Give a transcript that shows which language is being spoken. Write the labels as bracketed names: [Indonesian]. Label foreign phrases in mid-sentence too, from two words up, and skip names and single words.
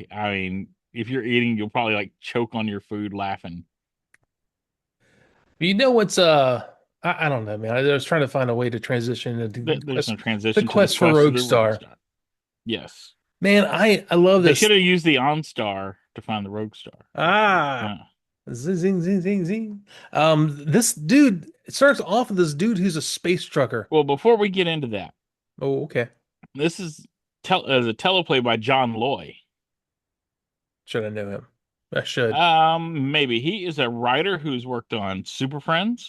[English] I mean, if you're eating, you'll probably like choke on your food laughing. But what's I don't know, man. I was trying to find a way to transition into There's no the transition to the quest for quest of the Rogue Roguestar. Star. Yes, Man, I love they this. should have used the OnStar to find the Rogue Star. Ah, Uh, zing, zing, zing, zing, zing. This dude, it starts off with this dude who's a space trucker. well, before we get into that, Oh, okay. this is a teleplay by John Loy. Should I know him? I should. Maybe he is a writer who's worked on Super Friends,